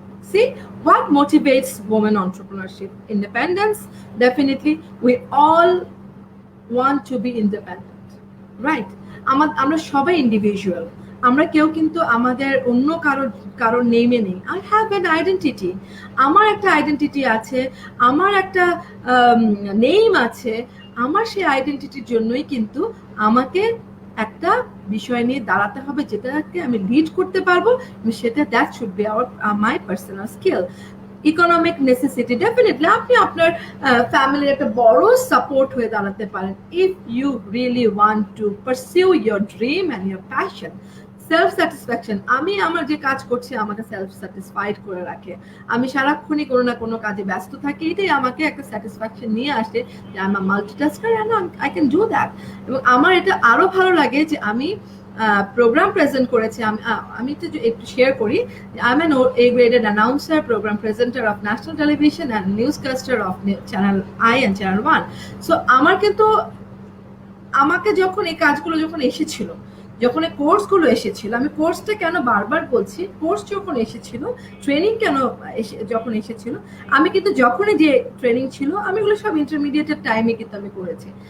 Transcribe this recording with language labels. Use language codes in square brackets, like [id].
[en] See what motivates women entrepreneurship? Independence. Definitely we all want to be independent, right? [bn] আমরা সবাই individual, আমরা কেউ কিন্তু আমাদের অন্য কারোর নেমে নেই। [en] I have an identity, [bn] আমার একটা আইডেন্টিটি আছে, আমার একটা নেম আছে। আমার সেই আইডেন্টিটির জন্যই কিন্তু আমাকে একটা বিষয় নিয়ে দাঁড়াতে হবে যেটাকে আমি লিড করতে পারবো, সেটা [en] That should be our my personal skill. [bn] Economic necessity, definitely আপনি আপনার ফ্যামিলির একটা বড় সাপোর্ট হয়ে দাঁড়াতে পারেন [en] If you really want to pursue your dream and your passion. [bn] Self satisfaction, আমি আমার যে কাজ করছি আমাকে সেলফ স্যাটিসফাইড করে রাখে, আমি সারাক্ষণই কোনো না কোনো কাজে ব্যস্ত থাকি, এটাই আমাকে একটা স্যাটিসফ্যাকশন নিয়ে আসে যে [en] I am a multitasker and I can do that. [bn] এবং আমার এটা আরো ভালো লাগে যে আমি প্রোগ্রাম প্রেজেন্ট করেছি, আমি একটু শেয়ার করি। [en] I am an A graded announcer, program presenter of national television and newscaster of channel I and channel 1. [bn] So আমার কিন্তু আমাকে যখন এই কাজগুলো যখন এসেছিল, যখন এই কোর্সগুলো এসেছিল, আমি কোর্সটা কেন বারবার বলছি, কোর্স যখন এসেছিল, ট্রেনিং কেন যখন এসেছিল, আমি কিন্তু যখনই যে ট্রেনিং ছিল আমি এগুলো সব ইন্টারমিডিয়েটের টাইমে কিন্তু আমি করেছি।